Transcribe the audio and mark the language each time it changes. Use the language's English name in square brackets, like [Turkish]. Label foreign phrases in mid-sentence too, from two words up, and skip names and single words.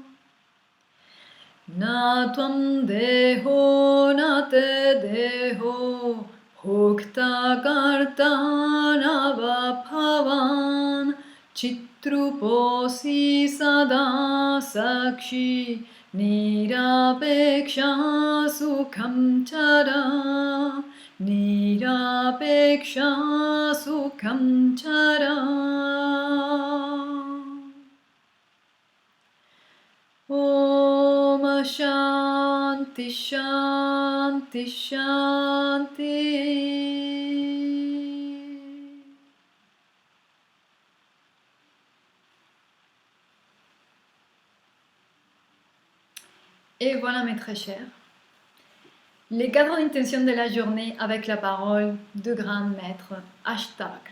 [Sanskrit] न त्वं देहो न ते देहो भोक्ता कर्ता न वा भवान् चिद्रूपोऽसि सदा साक्षी निरपेक्षः सुखं चर निरपेक्षः सुखं चर. ॐ शान्तिः शान्तिः शान्तिः. [French] Et voilà mes très chers, les 4 intentions de la journée avec la parole du grand maître Ashtavakra.